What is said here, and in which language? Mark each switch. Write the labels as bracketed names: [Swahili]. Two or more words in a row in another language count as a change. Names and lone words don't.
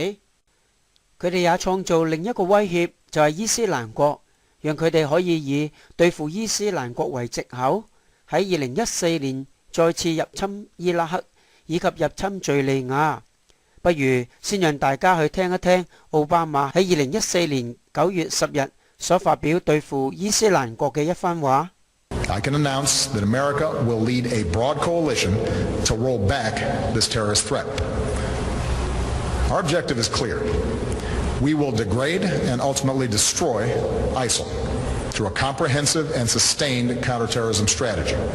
[Cantonese] 佢哋也創造另一個威脅，就係伊斯蘭國，讓佢哋可以以對付伊斯蘭國為藉口，喺2014年再次入侵伊拉克以及入侵敘利亞。不如先讓大家去聽一聽奧巴馬喺2014年9月10日所發表對付伊斯蘭國嘅一番話。 [English] I can announce that America will lead a broad coalition to roll back this terrorist threat. Our objective is clear. We will degrade and ultimately destroy ISIL through a comprehensive and sustained counterterrorism strategy.